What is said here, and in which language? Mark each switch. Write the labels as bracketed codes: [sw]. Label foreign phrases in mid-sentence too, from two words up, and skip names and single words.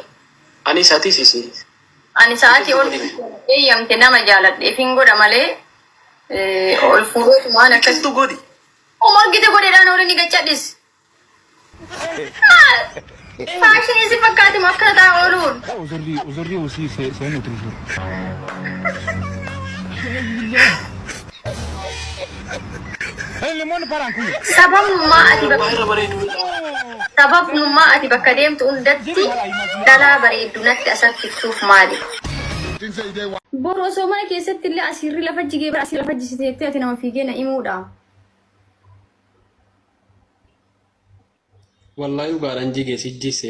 [om] Ani isaatis isin. Ani sa'aatii ol eeyyamte nama jaaladheef hin godha malee ol fuudhootu waan akkasitti godhi. Morgite godheedhaan oolanii gaccadhis. Faashinii si fakkaati moo akkana ta'a ooluun? [fr] Aujourd'hui aussi, c'est un autre jour. Le monde part en couille. [om] Sababnummaa ati bakka deemtu hundatti dhalaa bareeddu natti asattiftuuf maali? Boru osoo mana keessatti illee asirri lafa jigee bira asirri lafa jisiteetti ati nama fiigee na himuudha. Wallahi dhugaadhaan jigee si jisee.